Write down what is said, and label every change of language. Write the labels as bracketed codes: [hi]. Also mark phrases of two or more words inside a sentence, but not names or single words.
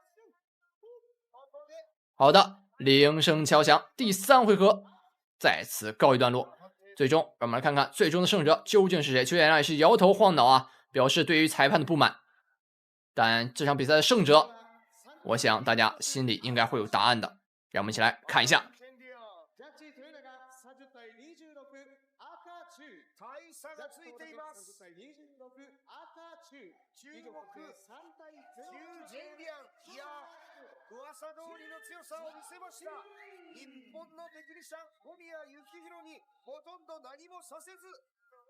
[zh] 好的，铃声敲响，第3回合再次告一段落。最终，让我们来看看最终的胜者究竟是谁。邱建良也是摇头晃脑啊，表示对于裁判的不满。但这场比赛的胜者，我想大家心里应该会有答案的。让我们一起来看一下。 [ja] 噂通りの強さを見せました。日本のテクニシャン小宮幸宏にほとんど何もさせず